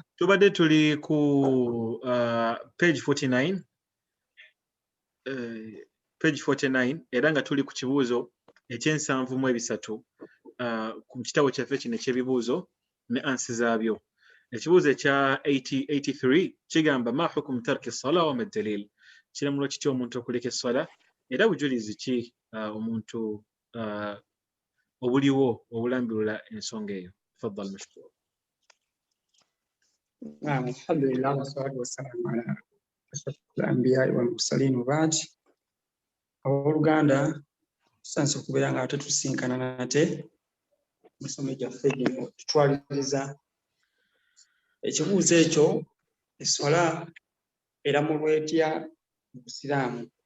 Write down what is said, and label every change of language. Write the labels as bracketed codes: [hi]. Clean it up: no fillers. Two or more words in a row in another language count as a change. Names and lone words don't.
[lg] tubadde tuli ku page 49 era nga tuli ku kibuuzo ekyensanvu ku kitabo kyaffe kino ekyebibuuzo ne ansi zaabyo ekibuuzo ekya 83 kigamba [ar] ما حكم ترك الصلاة وما الدليل [lg] kiramulo kitya omuntu okuleka essala era bujulizi ki omuntu obuliwo obulambulula ensonga eyo [ar] تفضل مشكور الحمد لله والصلاة والسلام على أشرف الأنبياء والمرسلين وبعد [lg] abooluganda tusanze okubeera nga tetusinkana nate musomo gyaffe gino tutwaliriza ekibuuzo ekyo esswala eramulwa etya mu busiraamu